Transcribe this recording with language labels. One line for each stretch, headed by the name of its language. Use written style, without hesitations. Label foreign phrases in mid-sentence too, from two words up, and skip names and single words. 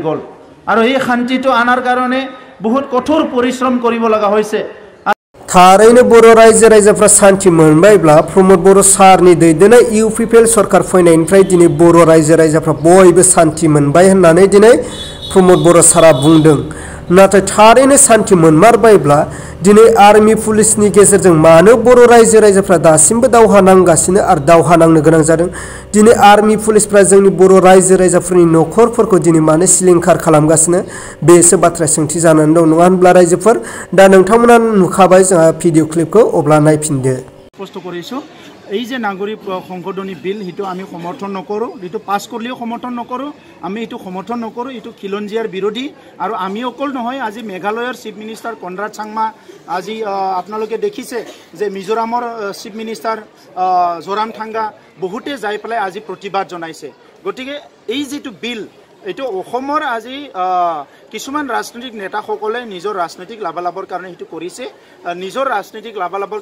Assamese: গল আৰু এই শান্তিটো আনাৰ কাৰণে বহুত কঠোৰ পৰিশ্ৰম কৰিব লগা হৈছে
Bodo: थारैनो बर' रायजो राजाफ्रा शान्ति मोनबायब्ला प्रमोद बर' सारनि दैदेननाय इउपिपिएल सरकार फैनायनिफ्राय दिनै बर' रायजो राजाफ्रा बयबो शान्ति मोनबाय होननानै दिनै प्रमोद बर' सारा बुंदों नाथाय थारैनो शान्ति मोनमारबायब्ला दिनै आर्मी पुलिसनि गेजेरजों मानो बर' रायजो राजाफ्रा दासिमबो दावहा नांगासिनो आरो दावहा नांनो गोनां जादों दिनै आर्मी पुलिसफ्रा जोंनि बर' रायजो राजाफोरनि न'खरफोरखौ दिनै मानो सिलिंखार खालामगासिनो बेसो बाथ्रा सोंथि जानानै दं नङा होनब्ला रायजोफोर दा नोंथांमोना नुखाबाय जोंहा भिडिअ क्लिपखौ अब्ला नायफिनदो
Assamese: स्पष्ट কৰিছো এই যে নাগৰিক সংশোধনী বিল হিটো আমি সমৰ্থন নকৰো হিটো পাস কৰিলেও সমৰ্থন নকৰো আমি হিটো সমৰ্থন নকৰো হিটো খিলঞ্জিয়াৰ বিৰোধী আৰু আমি অকল নহয় আজি মেঘালয়ৰ চিফ মিনিষ্টাৰ কনৰাড চাংমা আজি আপোনালোকে দেখিছে যে মিজোৰামৰ চিফ মিনিষ্টাৰ জোৰামথাংগা বহুতে যাই পেলাই আজি প্ৰতিবাদ জনাইছে গতিকে এই যেটো বিল এটো অসমৰ আজি কিছুমান ৰাজনৈতিক নেতাসকলে নিজৰ ৰাজনৈতিক লাভালাভৰ কাৰণে হিটো কৰিছে নিজৰ ৰাজনৈতিক লাভালাভৰ